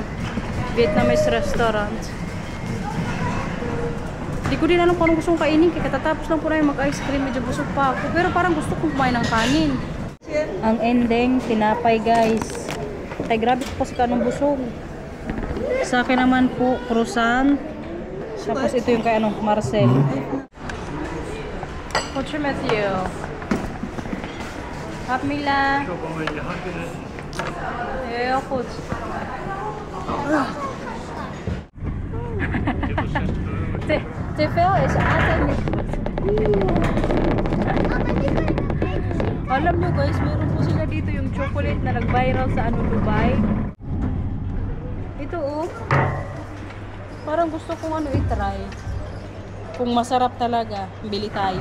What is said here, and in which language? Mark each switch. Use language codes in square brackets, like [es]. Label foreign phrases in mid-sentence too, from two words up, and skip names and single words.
[en] Vietnamese restaurant. [tl] Hindi ko din alam kung anong gusto kong kainin. Kaya katatapos lang po namin mag-ice cream. Medyo busog pa ako. Pero parang gusto kong kumain ng kanin. Ang ending, tinapay, guys. Ay, grabe po kasi kanong busog. Sa akin naman po, croissant. Tapos ito yung kay ano, Marcel. Coach Matthew. Hap Mila. [nl] Heel goed. Te veel is altijd niet goed. [tl] Alam nyo guys, meron po sila dito yung chocolate na nag-viral sa ano, Dubai. Ito oh. Parang gusto kong ano i-try. Kung masarap talaga, bili tayo.